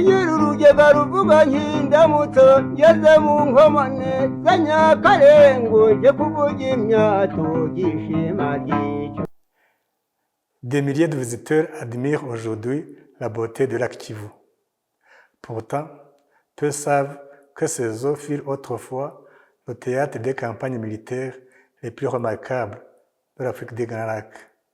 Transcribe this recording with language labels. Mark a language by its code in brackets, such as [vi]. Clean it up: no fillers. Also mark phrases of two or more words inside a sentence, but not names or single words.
[rw] nyir'urugega ruvuga nk'indamutso ngeze mu nkomane za Nyakarengo nje kuvuga imyato gishima gico. [fr] Des milliers de visiteurs admirent aujourd'hui la beauté du lac Kivu. Pourtant, peu savent que ces eaux furent autrefois le théâtre des campagnes militaires les plus remarquables de l'Afrique des Grands Lacs.